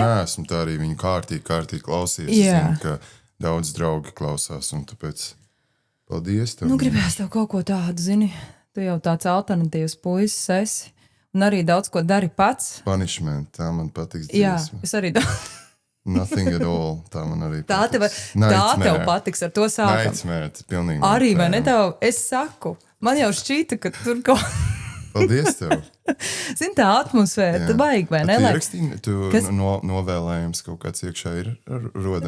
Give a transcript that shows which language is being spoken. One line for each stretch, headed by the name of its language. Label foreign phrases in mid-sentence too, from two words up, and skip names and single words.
Latvian: Nē, esmu tā arī viņu kārtīgi klausies. Jā. Zinu, ka daudz draugi klausās, un tāpēc paldies tev. Gribējās tev kaut ko tādu, zini, tu jau tāds alternatīvs puisis esi un arī daudz ko dari pats. Punishment, tā man patiks Jā, dziesma. es arī Nothing at all, tā man arī tā tev Nightmare. patiks, ar to sākam. Nightmare, tas pilnīgi. Arī, vai ne nightmare. tev, es saku, man jau šķīta, ka tur kaut Paldies tev. zini, tā atmosfēra, tu baigi, vai ne? Tu Lai- ierakstīji, tu Kas? novēlējums kaut kāds iekšā ir rodams.